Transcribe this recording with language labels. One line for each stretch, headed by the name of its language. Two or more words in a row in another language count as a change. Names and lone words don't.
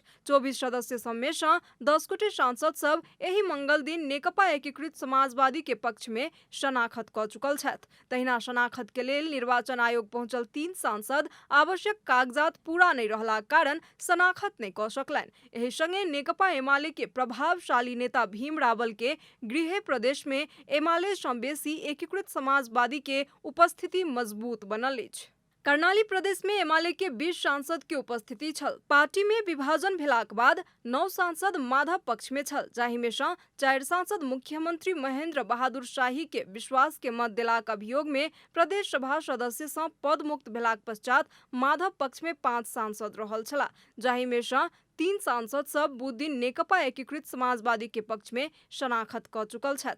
Maithili: 24 सदस्य सब में 10 गोटे सांसद सब एहि मंगल दिन नेकपा एकीकृत समाजवादी के पक्ष में शनाखत कऽ चुकल छथि। तहिना शनाखत के लेल निर्वाचन आयोग पहुंचल 3 सांसद आवश्यक कागजात पूरा नहीं रहलाक कारण शनाखत नहीं कऽ सकलनि। एहि संगे नेकपा एमाले के प्रभावशाली नेता भीम रावल के गृह प्रदेश में एमाले सँ बेसी एकीकृत समाजवादी के उपस्थिति मजबूत बनल अछि। कर्णाली प्रदेश में एमाले के 20 सांसद के उपस्थिति छल। पार्टी में विभाजन भेलाक बाद 9 सांसद माधव पक्ष में छल, जाहि में 4 सांसद मुख्यमंत्री महेंद्र बहादुर शाही के विश्वास के मत देलाक अभियोग में प्रदेश सभा सदस्य से पद मुक्त भेलाक पश्चात माधव पक्ष में 5 सांसद रहल छला, जाहि में 3 सांसद सब बुध दिन नेकपा एकीकृत समाजवादी के पक्ष में शनाखत क चुकल छथि।